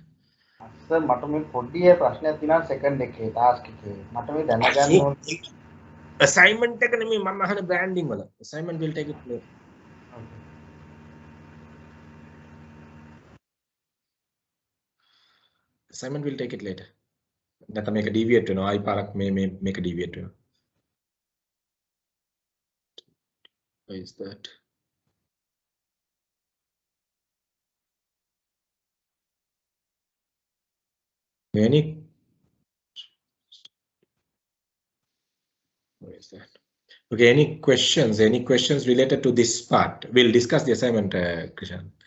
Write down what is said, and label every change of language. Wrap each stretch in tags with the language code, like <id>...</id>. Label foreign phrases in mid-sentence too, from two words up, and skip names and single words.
<si>සර් මට මේ පොඩි ප්‍රශ්නයක් තියෙනවා සෙකන්ඩ් එකේ ටාස්ක් එකේ මට මේ දැනගන්න ඕනේ</si> <en>assignment</en> <si>එක නෙමෙයි මම අහන</si> <en>branding වල assignment will take it later assignment will take it later</en> <si>නැත්නම් මේක</si> <en>deviate</en> <si>වෙනවා ආයි පාරක් මේක deviate වෙනවා</si> <en>why is that any where is that okay any questions related to this part we'll discuss the assignment Krishan</en>